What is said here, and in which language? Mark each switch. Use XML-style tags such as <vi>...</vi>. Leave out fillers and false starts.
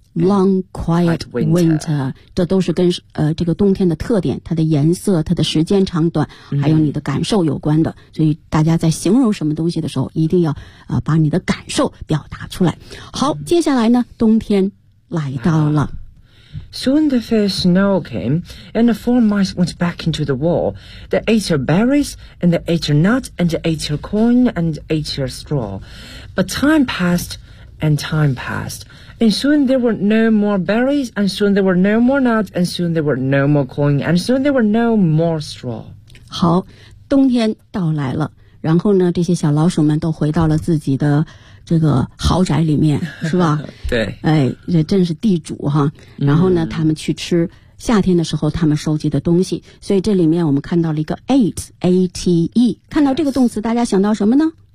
<en>Long quiet winter，</en> <zh>这都是跟这个冬天的特点，它的颜色、它的时间长短，还有你的感受有关的。所以大家在形容什么东西的时候，一定要把你的感受表达出来。好，接下来呢，冬天来到了。</zh> <en>Soon the first snow came, and the four mice went back into the wall. They ate her berries, and they ate her nuts, and they ate her corn, and ate her straw. But time passed, and time passed. And soon there were no more berries, and soon there were no more nuts, and soon there were no more corn, and soon there were no more straw.</en> <zh>好，冬天到来了，然后呢，这些小老鼠们都回到了自己的这个豪宅里面，是吧？对，哎，这真是地主哈。然后呢，他们去吃夏天的时候他们收集的东西，所以这里面我们看到了一个 ate, A-T-E, 看到这个动词大家想到什么呢？</zh>